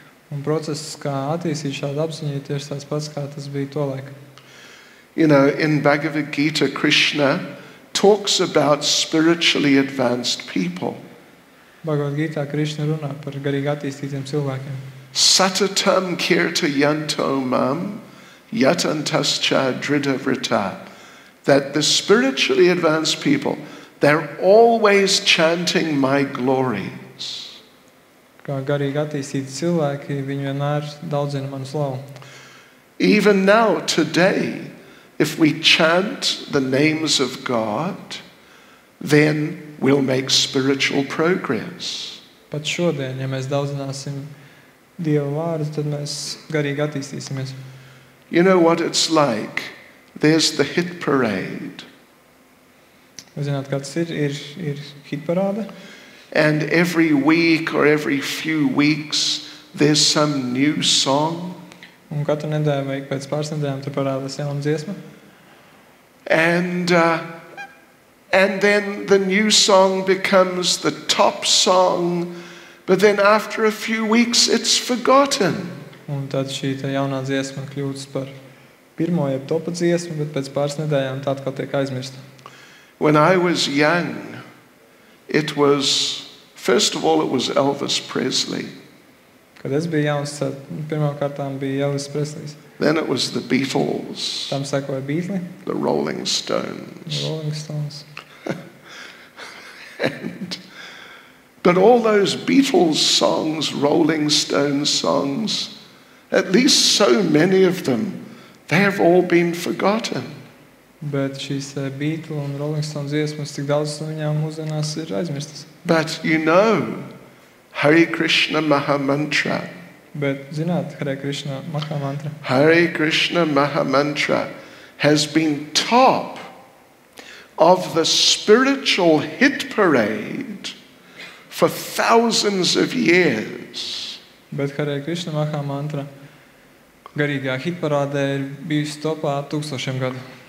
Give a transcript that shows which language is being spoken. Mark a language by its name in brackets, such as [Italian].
[Latvian] Un process, kā attīstīt šādu apziņu, ir tieši tāds pats, kā tas bija tolaik. [English] You know, in Bhagavad Gita, Krishna talks about spiritually advanced people. [Latvian] Bhagavad Gitā Krišna runā par garīgi attīstītiem cilvēkiem. [Sanskrit] Satatam kirta yanto mam yatantascha dridhavrita. [English] That the spiritually advanced people, they're always chanting my glories. [Latvian] Kā garīgi attīstīti cilvēki, viņi vienmēr daudzina manu slavu. [English] Even now, today, if we chant the names of God, then we'll make spiritual progress. [Latvian] Pat šodien, ja mēs daudzināsim Dieva vārdu, tad mēs garīgi attīstīsimies. [English] You know what it's like? There's the hit parade. [Latvian] Jūs zināt, kāds ir hitparāde. [English] And every week or every few weeks there's some new song. [Latvian] Un katru nedēļu vai pēc pāris nedēļām tur parādās jauna dziesma. [English] And then the new song becomes the top song, but then after a few weeks it's forgotten. [Latvian] Un tad šī tā jaunā dziesma kļūst par pirmo jeb topa dziesmu, bet pēc pāris nedēļām tā atkal tiek aizmirsta. [English] When I was young, it was, first of all, it was Elvis Presley. [Latvian] Kad es biju jauns, tad pirmkārtām bija Elvis Preslijs. [English] Then it was the Beatles, [Latvian] Tam sekoja Beatli, [English] the Rolling Stones. [Latvian] Rolling Stones. [English] But all those Beatles songs, Rolling Stones songs, at least so many of them, they have all been forgotten. [Latvian] Bet šīs Beatli un Rolling Stones dziesmas, tik daudz no viņām mūsdienās ir aizmirstas. [English] But you know, Hare Krishna Mahamantra. [Latvian] Bet zināt, Hare Krishna Mahamantra. [English] Hare Krishna Mahamantra has been top of the spiritual hit parade for thousands of years. [Latvian] Bet Hare Krishna Mahamantra garīgā hitparādē ir bijusi topā 1000 gadu.